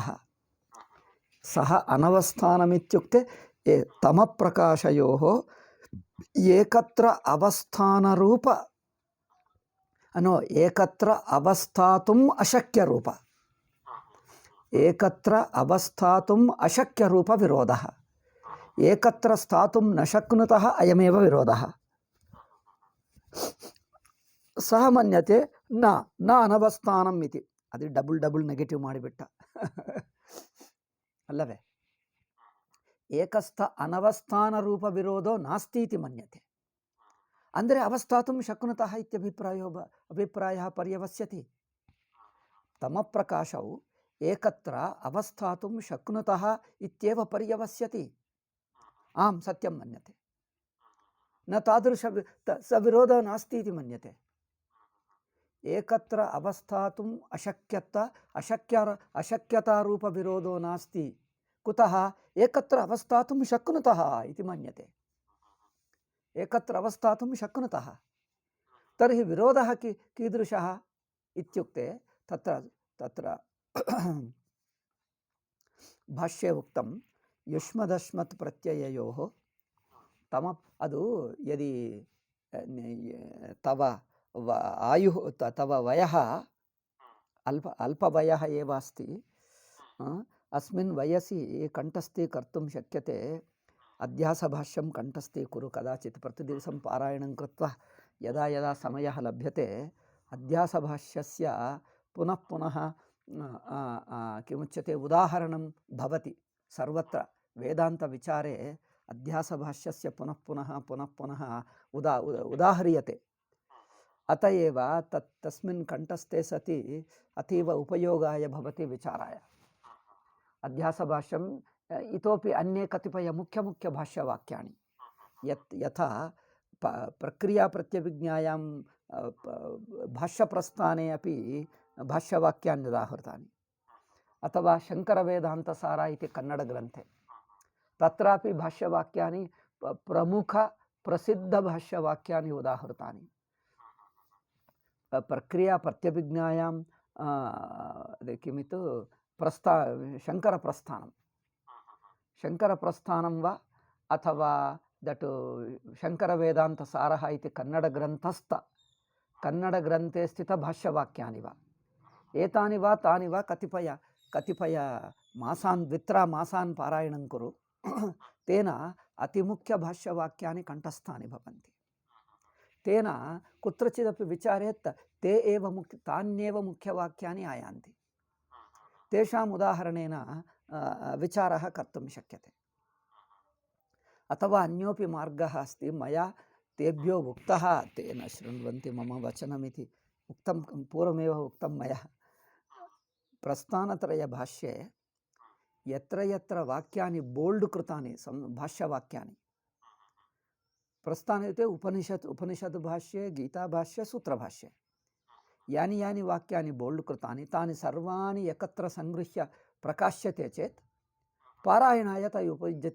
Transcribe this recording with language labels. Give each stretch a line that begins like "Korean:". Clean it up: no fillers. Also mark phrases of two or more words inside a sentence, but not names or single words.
Sanskrit: सः अनवस्थानमित्युक्ते तमप्रकाशयोः एकत्र अवस्थानरूप एकत्र अवस्थातुम् अशक्यरूप, एकत्र अवस्थातुम् अशक्यरूपविरोधः। एकत्र स्थातुं न शक्नुतः, अयमेव विरोधः। सः मन्यते न अनवस्थानम् इति।
Kannada: अदि
English: double negative
Kannada: माडिबिट्ट।
Sanskrit: ಅಲ್ಲವೇ? ಏಕಸ್ಥ ಅನವಸ್ಥಾನರೂಪ ವಿರೋಧೋ ನಾಸ್ತಿ ಇತಿ ಮನ್ಯತೆ. ಅಂದರೆ ಅವಸ್ಥಾತುಂ ಶಕ್ನುತಃ ಅಭಿಪ್ರಾಯ ಪರ್ಯವಸ್ಯತಿ. ತಮಪ್ರಕಾಶವು ಏಕತ್ರ ಅವಸ್ಥಾತುಂ ಶಕ್ನುತಃ ಇತ್ಯೇವ ಪರ್ಯವಸ್ಯತಿ. ಆಂ ಸತ್ಯಂ ಮನ್ಯತೆ. ನ ತಾದೃಶ ಸ ವಿರೋಧ ನಾಸ್ತಿ ಇತಿ ಮನ್ಯತೆ. ಏಕತ್ರ ಅವಸ್ಥಾತುಂ ಅಶಕ್ಯತಾರೂಪ ವಿರೋಧೋ ನಾಸ್ತಿ. ಕುತಃ ಏಕತ್ರ ಅವಸ್ಥಾತುಂ ಶಕ್ನುತಃ ಇತಿ ಮನ್ಯತೆ. ಏಕತ್ರ ಅವಸ್ಥಾತುಂ ಶಕ್ನುತಃ. ತರ್ಹಿ ವಿರೋಧಃ कीदृशः इत्युक्ते तत्र ಭಾಷ್ಯೆ ಉಕ್ತಂ ಯುಷ್ಮದಶ್ಮತ್ ಪ್ರತ್ಯಯಯೋಃ ತಮ ಅದು ಯದಿ ತವ ಆಯುಃ ತವ ವಯಃ ಅಲ್ಪವಯಃ ಏವ ಅಸ್ತಿ ಅಸ್ಮಿನ್ ವಯಸಿ ಕಂಠಸ್ಥೀ ಕರ್ತುಂ ಶಕ್ಯತೆ ಅಧ್ಯಾಸಭಾಷ್ಯಂ ಕಂಠಸ್ಥೀ ಕುರು ಕದಾಚಿತ್ ಪ್ರತಿದಿವಸಂ ಪಾರಾಯಣಂ ಕೃತ್ವಾ ಯದಾ ಯದಾ ಸಮಯಃ ಲಭ್ಯತೆ ಅಧ್ಯಾಸಭಾಷ್ಯಸ್ಯ ಪುನಃ ಪುನಃ ಕಿಮುಚ್ಯತೆ ಉದಾಹರಣಂ ಭವತಿ. ಸರ್ವತ್ರ ವೇದಾಂತವಿಚಾರೆ ಅಧ್ಯಾಸಭಾಷ್ಯಸ್ಯ ಪುನಃ ಪುನಃ ಉದಾಹರಿಯತೆ. ಅತ ಏವ ತಸ್ಮಿನ್ ಕಂಠಸ್ಥೆ ಸತಿ ಅತೀವ ಉಪಯೋಗಾಯ ಭವತಿ ವಿಚಾರಾಯ. ಅಧ್ಯಾಸಭಾಷ್ಯಂ ಇತೋಪಿ ಅನ್ಯೇ ಕತಿಪಯ ಮುಖ್ಯ ಭಾಷ್ಯವಾಕ್ಯಾನಿ ಯಥಾ ಪ್ರಕ್ರಿಯಾ ಪ್ರತ್ಯಭಿಜ್ಞಾಯಾಂ ಭಾಷ್ಯಪ್ರಸ್ಥಾನೆ ಅಪಿ ಭಾಷ್ಯವಾಕ್ಯಾನಿ ಉದಾಹೃತಾನಿ. ಅಥವಾ ಶಂಕರವೇದಾಂತಸಾರ ಇತಿ ಕನ್ನಡ ಗ್ರಂಥೆ ತತ್ರಾಪಿ ಭಾಷ್ಯವಾಕ್ಯಾನಿ ಪ್ರಮುಖ ಪ್ರಸಿದ್ಧ ಭಾಷ್ಯವಾಕ್ಯಾನಿ ಉದಾಹೃತಾನಿ. ಪ್ರಕ್ರಿಯಾ ಪ್ರತ್ಯಭಿಜ್ಞಾಯಾಂ ಕಿಮಿತು ಶಂಕರಪ್ರಸ್ಥಾನಂ ವಾ ಅಥವಾ ದಟ್ ಶಂಕರವೇದಾಂತಸಾರಃ ಇತಿ ಕನ್ನಡಗ್ರಂಥೆ ಸ್ಥಿತಭಾಷ್ಯವಾಕ್ಯಾನಿ ವಾ ಏತಾನಿ ವಾ ತಾನಿ ವಾ ಕತಿಪಯ ಮಾಸಾನ್ ಮಾಸಾನ್ ಪಾರಾಯಣಂ ಕುರು ತೇನ ಅತಿಮುಖ್ಯಭಾಷ್ಯವಾಕ್ಯಾನಿ ಕಂಠಸ್ಥಾನಿ ಭವಂತಿ. ತೇನ ಕುತ್ರಚಿದಪಿ ವಿಚಾರೆ ತಾನ್ಯೇವ ಮುಖ್ಯವಾಕ್ಯಾನಿ ಆಯಾಂತಿ. ತೇಷಾಂ ಉದಾಹರಣೇನ ವಿಚಾರः कर्तुं शक्यते. अथवा अन्योपि मार्गः अस्ति. मया तेभ्यो उक्तः, ते न शृण्वन्ति मम वचनमिति उक्तं, पूर्वमेव उक्तं मया. प्रस्थानत्रयभाष्ये यत्र यत्र वाक्यानि बोल्ड् कृतानि भाष्यवाक्यानि, प्रस्थान इत्युक्ते उपनिषत् भाष्ये, गीताभाष्ये, सूत्रभाष्ये यानि यानि वाक्यानि बोल्ड् कृतानि तानि सर्वाणि एकत्र संगृह्य प्रकाश्यते चेत् पारायणाय तय उपयुज्यते.